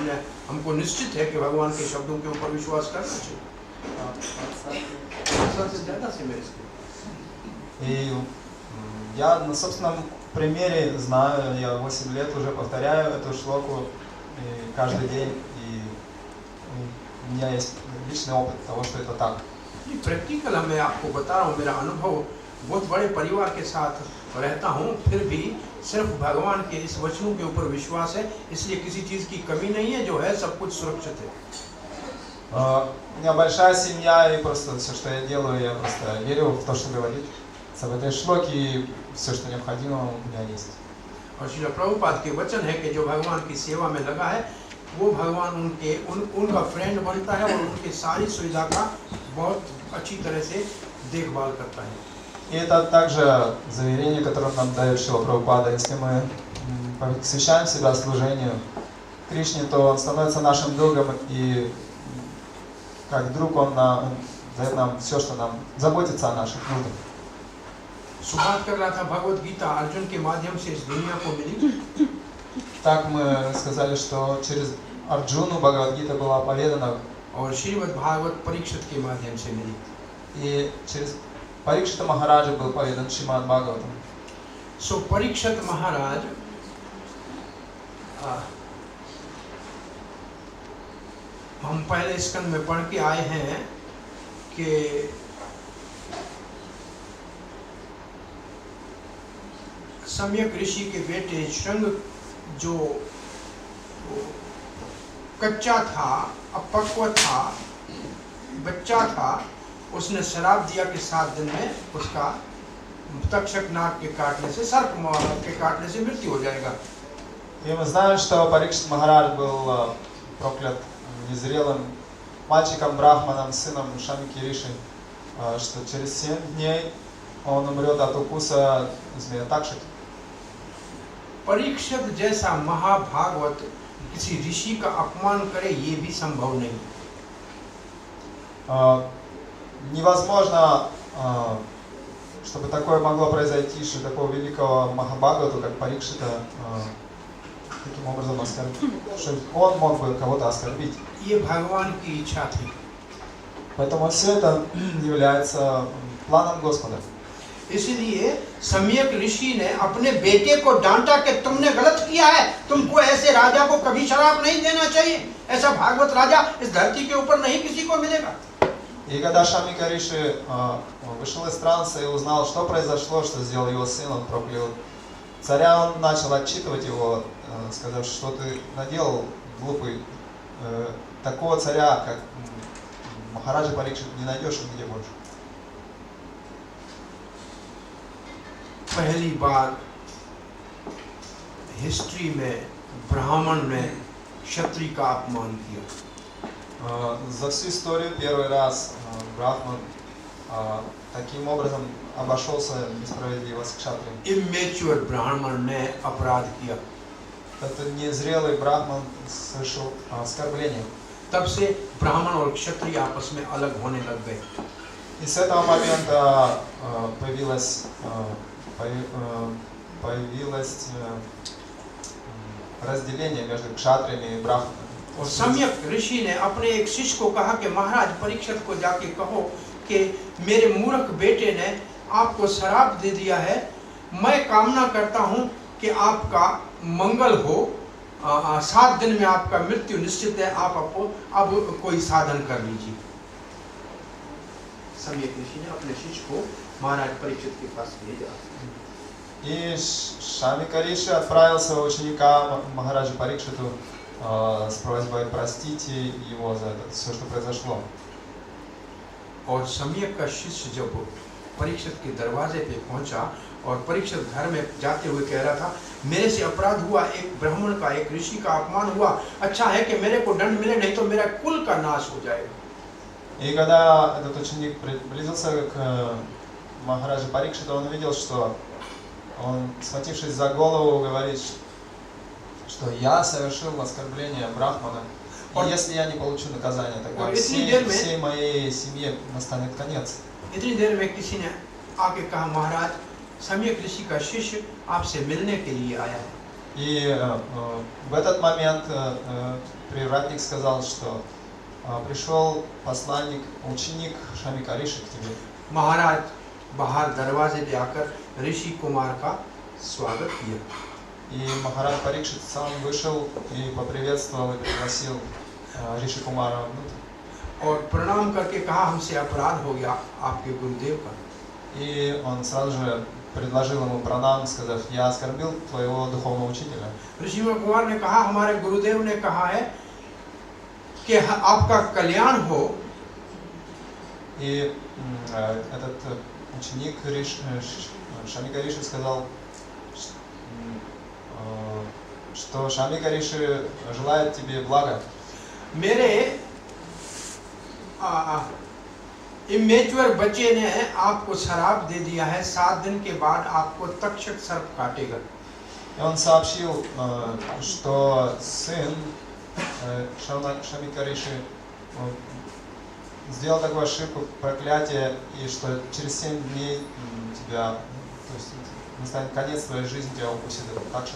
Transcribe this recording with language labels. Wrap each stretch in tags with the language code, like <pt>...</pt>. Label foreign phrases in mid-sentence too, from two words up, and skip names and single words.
<hi>हमको निश्चित है कि भगवान के शब्दों के ऊपर विश्वास करना चाहिए। 8 साल से ज्यादा से मैं इसको</hi> <ru>И я на собственном примере знаю, я 8 лет уже повторяю эту шлоку и каждый день, и у меня есть личный опыт того, что это так.</ru> <hi>प्रैक्टिकल मैं आपको बता रहा हूँ, मेरा अनुभव बहुत बड़े परिवार के साथ रहता हूँ, फिर भी सिर्फ भगवान के इस वचनों के ऊपर विश्वास है, इसलिए किसी चीज़ की कमी नहीं है, जो है सब कुछ सुरक्षित है।</hi> <ru>У меня большая семья, и просто все, что я делаю, я просто верю в то, что говорит в этой шлоке, и все, что необходимо, у меня есть.</ru> <hi>और श्रील प्रभुपाद के वचन है कि जो भगवान की सेवा में लगा है, वो भगवान उनका फ्रेंड बनता है और उनकी सारी सुविधा का बहुत अच्छी तरह से देखभाल करता है।</hi> <ru>И это также заверение, которое нам дает Шрила Прабхупада. Если мы посвящаем себя служению Кришне, то он становится нашим другом, и как друг он дает нам все, что нам заботится о наших нуждах.</ru> <hi>सुबात कर रहा था भगवत गीता अर्जुन के माध्यम से इस दुनिया को मिली।</hi> <ru>Так мы сказали, что через Арджуну Бхагавад-гита была поведана,</ru> <hi>और श्रीमद् भागवत परीक्षित के माध्यम से मिली।</hi> <ru>и через Парикшита Махараджа был поведан Шримад Бхагаватам.</ru> <hi>सो परीक्षित महाराज हम पहले स्कंद में पढ़ के आए हैं कि सम्यक ऋषि के बेटे श्रृंग जो कच्चा था, अपक्व था, बच्चा था, उसने शराब दिया कि 7 दिन में उसका तक्षक नाग के काटने से, सर्प के काटने से मृत्यु हो जाएगा।</hi> <ru>И мы знаем, что Парикшит Махарадж был проклят незрелым мальчиком Брахманом, сыном Шамики Риши, что через 7 дней он умрет от укуса змея Такшики.</ru> <hi>परीक्षित जैसा महाभागवत किसी ऋषि का अपमान करे, ये भी संभव नहीं।</hi> <ru>Невозможно, чтобы такое могло произойти, что такого великого Махабхагавату, как Парикшита, таким образом оскорбить, что он мог бы кого-то оскорбить.</ru> <hi>ये भगवान की इच्छा थी।</hi> <ru>Поэтому все это является планом Господа.</ru> <hi>इसलिए सम्यक ऋषि ने अपने बेटे को डांटा कि तुमने गलत किया है, तुमको ऐसे राजा को कभी शराब नहीं देना चाहिए, ऐसा भागवत राजा इस धरती के ऊपर नहीं किसी को मिलेगा।</hi> <ru>И когда Шамика Риши вышел из транса и узнал, что произошло, что сделал его сын, он проклял царя, он начал отчитывать его, сказав, что ты наделал, глупый, такого царя, как Махараджа Парикшит, не найдешь нигде больше.</ru> <hi>पहली बार हिस्ट्री में ब्राह्मण ने क्षत्रिय का अपमान किया।</hi> <ru>За всю историю первый раз Брахман таким образом обошелся несправедливо с кшатрием.</ru> <hi>इमेच्योर ब्राह्मण ने अपराध किया।</hi> <ru>Это незрелый Брахман совершил оскорбление.</ru> <hi>तब से ब्राह्मण और क्षत्रिय आपस में अलग होने लग गए।</hi> <ru>И с этого момента появилась появилось разделение между кшатриями и брахманами.</ru> <hi>और सम्यक ऋषि ने अपने एक शिष्य को कहा कि महाराज परीक्षित को जाके कहो कि मेरे मूर्ख बेटे ने आपको श्राप दे दिया है, मैं कामना करता हूँ कि आपका मंगल हो, 7 दिन में आपका मृत्यु निश्चित है, आप अब कोई साधन कर लीजिए। सम्यक ऋषि ने अपने शिष्य को महाराज परीक्षित के पास भेजा।</hi> <ru>И Шамика Риши отправил своего ученика Махараджа Парикшиту с просьбой простить его за это, все, что произошло.</ru> <hi>और सम्यक का शिष्य जब परीक्षित के दरवाजे पे पहुंचा और परीक्षित घर में जाते हुए कह रहा था, मेरे से अपराध हुआ, एक ब्राह्मण का, एक ऋषि का अपमान हुआ, अच्छा है कि मेरे को दंड मिले, नहीं तो मेरा कुल का नाश हो जाएगा।</hi> <ru>И когда этот ученик приблизился к Махараджа Парикшиту, он увидел, что он, схватившись за голову, говорит, что я совершил оскорбление Брахмана, и если я не получу наказание, тогда всей моей семье настанет конец.</ru> <hi>इतनी देर में किसी ने आके कहा, महाराज सम्यक ऋषि का शिष्य आपसे मिलने के लिए आया है।</hi> <ru>И в этот момент привратник сказал, что пришел посланник, ученик Шамика Риши к тебе.</ru> <hi>महाराज बाहर दरवाजे पे आकर ऋषि कुमार का स्वागत किया।</hi> <ru>И Махарадж Парикшит сам вышел и поприветствовал и пригласил Риши Кумара внутрь.</ru> <hi>और प्रणाम करके कहा, हमसे अपराध हो गया आपके गुरुदेव का।</hi> <ru>И он сразу же предложил ему пранам, сказав, я оскорбил твоего духовного учителя.</ru> <hi>ऋषि कुमार ने कहा, हमारे गुरुदेव ने कहा है कि आपका कल्याण हो।</hi> <ru>И этот ученик Шамика Риши сказал, что Шамика Риши желает тебе блага.</ru> <hi>मेरे इमेच्योर बच्चे ने आपको श्राप दे दिया है, 7 दिन के बाद आपको तक्षक सर्प काटेगा।</hi> <ru>И он сообщил, что сын Шамика Риши сделал такую ошибку, проклятие, и что через 7 дней тебя, то есть настанет конец твоей жизни, тебя укусит этот такшак.</ru>